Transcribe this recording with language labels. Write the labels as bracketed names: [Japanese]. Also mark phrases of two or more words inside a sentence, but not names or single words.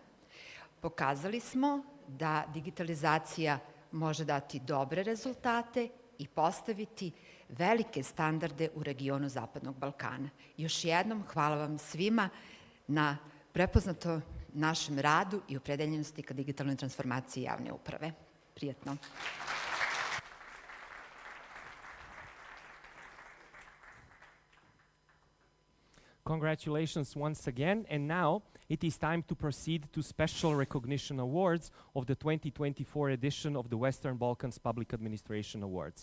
[Serbian] Pokazali smo da digitalizacija može dati dobre rezultate i postaviti velike standarde u regionu Zapadnog Balkana. Još jednom hvala vam svima na prepoznato našem radu i opredeljenosti ka digitalnoj transformaciji javne uprave. Prijatno. [English] Congratulations once again, and now it is time to proceed to special recognition awards of the 2024 edition of the Western Balkans Public Administration Awards.